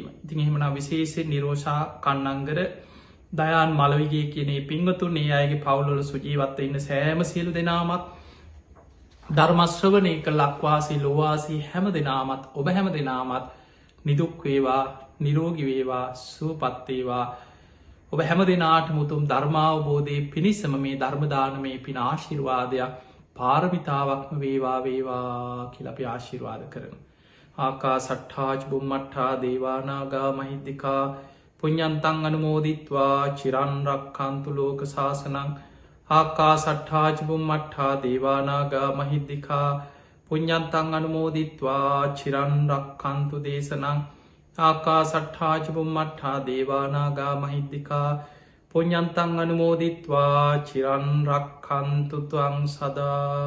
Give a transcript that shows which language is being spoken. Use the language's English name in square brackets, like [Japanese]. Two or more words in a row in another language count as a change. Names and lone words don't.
[Sinhala] ඉතින් එහෙමනා විශේෂෙන් නිරෝෂා කන්නංගර දයාන් මලවිගේ කියනේ පින්වතුන් ඒ අයගේ පවුලොල සුජීවත්ව ඉන්න සෑම සියලු දෙනාමත් ධර්මශ්‍රවනය කළ ලක්වාසී ලොවාසී හැම දෙනාමත් ඔබ හැම දෙනාමත් නිදුක්වේවා නිරෝගිවේවා සුවපත්තේවා ඔබ හැම දෙනාට මුතුම් ධර්මාවබෝධය පිණිසම මේ ධර්මදානමේ පින ආශිර්වාදයක් පාරමිතාවක්ම වේවා කියලපි ආශිර්වාද කරන. [Pali] ආකා සට්ඨාජ් බුම්මට්ඨා දේවානාගා මහිද්දිකා පුඤ්ඤන්තං අනුමෝදිත්වා චිරන්රක්ඛන්තු ලෝක සාසනං ආකා සට්ඨාජ් බුම්මට්ඨා දේවානාගා මහිද්දිකා පුඤ්ඤන්තං අනුමෝදිත්වා චිරන්රක්ඛන්තු දේශනං ආකා සට්ඨාජ බුම්මට්ඨා දේවානාගා මහිද්දිකා පුඤ්ඤන්තං අනුමෝදිත්වා චිරන්රක්ඛන්තු ත්වං සදා.